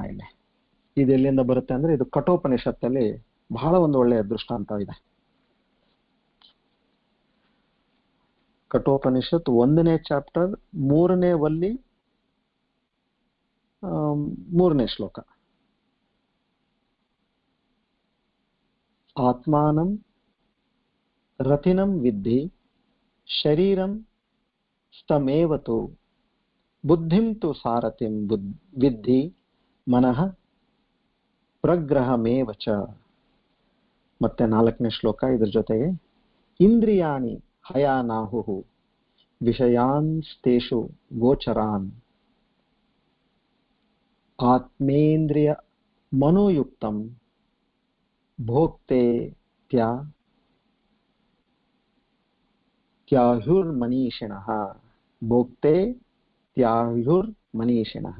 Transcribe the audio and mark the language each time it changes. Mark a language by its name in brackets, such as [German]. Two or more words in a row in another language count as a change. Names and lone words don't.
[Kannada] ಇಲ್ಲಿ ಇದು ಎಲ್ಲಿಂದ ಬರುತ್ತೆ ಅಂದ್ರೆ, ಇದು ಕಠೋಪನಿಷತ್ತಲ್ಲಿ ಬಹಳ ಒಂದು ಒಳ್ಳೆಯ ದೃಷ್ಟಾಂತ ಇದೆ. ಕಠೋಪನಿಷತ್ 1ನೇ ಚಾಪ್ಟರ್ 3ನೇ ವಲ್ಲಿ ಮೂರನೇ ಶ್ಲೋಕ. [Sanskrit] ಆತ್ಮಾನಂ ರತಿನಂ ವಿದ್ಧಿ ಶರೀರಂ ಸ್ತಮೇವತು ಬುದ್ಧಿಂ ತು ಸಾರಥಿಂ ವಿದ್ಧಿ ಮನಃ ಪ್ರಗ್ರಹಮೇವ ಚ. [Kannada] ಮತ್ತೆ ನಾಲ್ಕನೇ ಶ್ಲೋಕ ಇದ್ರ ಜೊತೆಗೆ [Sanskrit] ಇಂದ್ರಿಯಾಣಿ ಹಯಾನಾಹುಃ ವಿಷಯಾಂಸ್ತೇಷು ಗೋಚರಾನ್ ಆತ್ಮೇಂದ್ರಿಯ ಮನೋಯುಕ್ತಂ ಭೋಕ್ತೆ ತ್ಯಾಹುರ್ಮನೀಷಿಣಃ ಭೋಕ್ತೆ ತ್ಯಾಹುರ್ಮನೀಷಿಣಃ.